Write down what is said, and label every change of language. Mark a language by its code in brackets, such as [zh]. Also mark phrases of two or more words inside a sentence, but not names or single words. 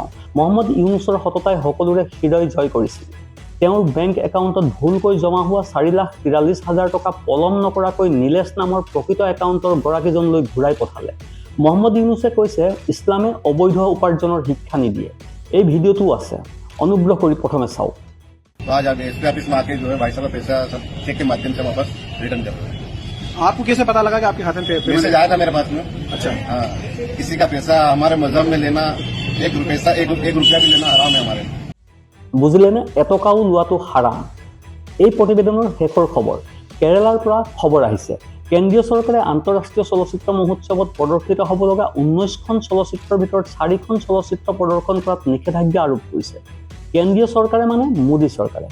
[as] মহম্মদ ইউনুছৰ সততাই সকলোৰে হৃদয় জয় কৰিছিল। তেওঁৰ বেংক একাউণ্টত ভুলকৈ জমা হোৱা 4,43,000 টকা পলম নকৰাকৈ নীলেশ নামৰ প্ৰকৃত একাউণ্টৰ গৰাকীজনলৈ ঘূৰাই পঠালে। মহম্মদ ইউনুছে কৈছে ইছলামে অবৈধ উপাৰ্জনৰ শিক্ষা নিদিয়ে। এই ভিডিঅ'টো আছে, অনুগ্ৰহ কৰি প্ৰথমে চাওক। [hi] तो आज एसपी ऑफिस में आके जो है भाई साहब का पैसा सब चेक के माध्यम से वापस रिटर्न कर रहे हैं। आपको कैसे पता लगा कि आपके खाते में पैसा मैसेज आया था मेरे पास में। अच्छा, हाँ, किसी का पैसा हमारे मजहब में लेना, एक रुपया भी लेना हराम है हमारे। [as] বুজিলেনে? এটকাও লোৱাটো হাৰাম। এই প্ৰতিবেদনৰ শেষৰ খবৰ। কেৰালাৰ পৰা খবৰ আহিছে, কেন্দ্ৰীয় চৰকাৰে আন্তঃৰাষ্ট্ৰীয় চলচ্চিত্ৰ মহোৎসৱত প্ৰদৰ্শিত হ'ব লগা 19খন চলচ্চিত্ৰৰ ভিতৰত 4খন চলচ্চিত্ৰ প্ৰদৰ্শন কৰাত নিষেধাজ্ঞা আৰোপ কৰিছে। কেন্দ্ৰীয় চৰকাৰে মানে মোদী চৰকাৰে।